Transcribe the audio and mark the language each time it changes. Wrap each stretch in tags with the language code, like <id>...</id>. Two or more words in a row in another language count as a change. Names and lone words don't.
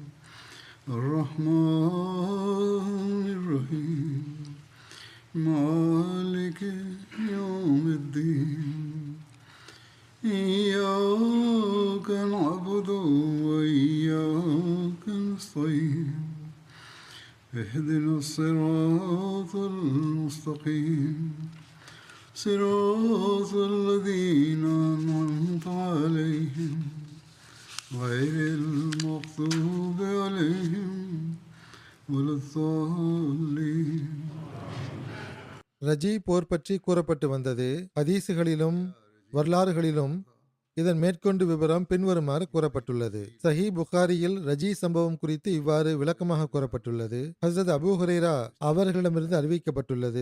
<ar>الرحمن الرحيم مالك يوم الدين إياك نعبد وإياك نستعين اهدنا الصراط المستقيم صراط الذين أنعمت عليهم غير المغضوب عليهم ولا الضالين.</ar> <ta>ரஜி போர் பற்றி கூறப்பட்டு வந்தது. ஹதீசுகளிலும் வரலாறுகளிலும் இதன் மேற்கொண்டு விவரம் பின்வருமாறு கூறப்பட்டுள்ளது. சஹி புகாரியில் ரஜி சம்பவம் குறித்து இவ்வாறு விளக்கமாக கூறப்பட்டுள்ளது. ஹஸ்ரத் அபூ ஹுரைரா அவர்களிடமிருந்து அறிவிக்கப்பட்டுள்ளது.</ta>